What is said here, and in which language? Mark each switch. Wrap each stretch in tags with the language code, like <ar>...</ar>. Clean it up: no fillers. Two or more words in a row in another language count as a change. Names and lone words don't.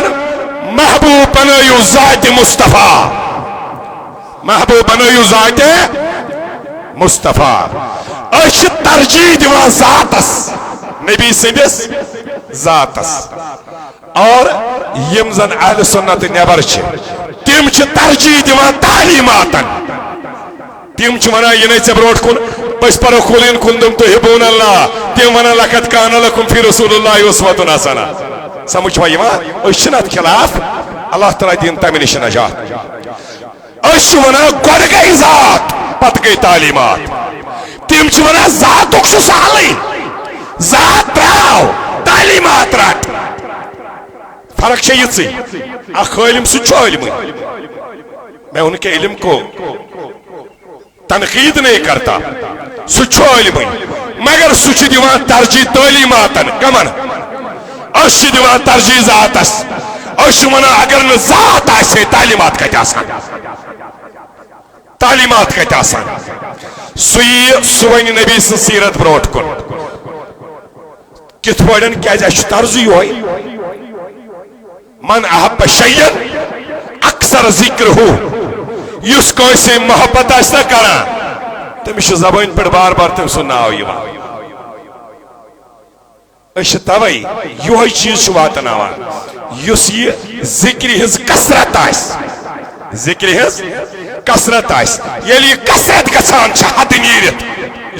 <ks>محبوٗب بنٲیِو ذاتِ مصطفیٰ محبوٗب بنٲیِو ذاتِ مصطفیٰ أسۍ چھِ ترجیح دِوان ذاتس نبی سٕنٛدِس ذاتس اور یِم زن اہلِ سُنت نٮ۪بر چھِ تِم چھِ ترجیح دِوان تعلیٖماتن تِم چھِ ونان یہِ نَے ژےٚ برونٛٹھ کُن أسۍ پرو</ks> <ar>قُل اِن کنتم تحبون</ar> <ks>اللہ تِم ونان</ks> <ar>لقد کان لکم فی رسول اللہ اسوۃ حسنہ</ar> <ks>سمجھ چھوا یِوان أسۍ چھِنہٕ اتھ خلاف اللہ تعالیٰ دِیِن تمہِ نِش نجات أسۍ چھِ ونان گۄڈٕ گٔے ذات پتہٕ گٔے تعلیٖمات تِم چھِ ونان ذاتُک چھُ سہلٕے ذات ترٛاو تعلیٖمات رٹ فرق چھےٚ یِژٕے اکھ عٲلِم سُہ چھُ عٲلمٕے</ks> <ur>میں ان کے علم کو تنقید نہیں کرتا</ur> <ks>سُہ چھُ عٲلمٕے مگر سُہ چھُ دِوان ترجیح تعلیٖماتن کمن أسۍ چھِ دِوان ترجیح ذاتس أسۍ چھِ ونان اگر نہٕ ذات آسہِ تعلیٖمات کتہِ آسان تعلیٖمات کتہِ آسان سُہ یی سُہ ونہِ نبی سٕنٛز سیٖرت برونٛٹھ کُن کِتھ پٲٹھۍ کیازِ اَسہِ چھُ طرزٕے یِہوے</ks> <ar>من احب شیئن اکثر ذکرہو</ar> <ks>یُس کٲنٛسہِ محبت آسہِ نا کران تٔمِس چھُ زبٲنۍ پٮ۪ٹھ بار بار تٔمۍ سُنٛد ناو یِوان أسۍ چھِ توے یِہوے چیٖز چھُ واتناوان یُس یہِ ذِکرِ ہٕنٛز کثرت آسہِ ذِکرِ ہٕنٛز کثرت آسہِ ییٚلہِ یہِ کثرت گژھان چھِ حدٕ نیٖرِتھ یہِ</ks>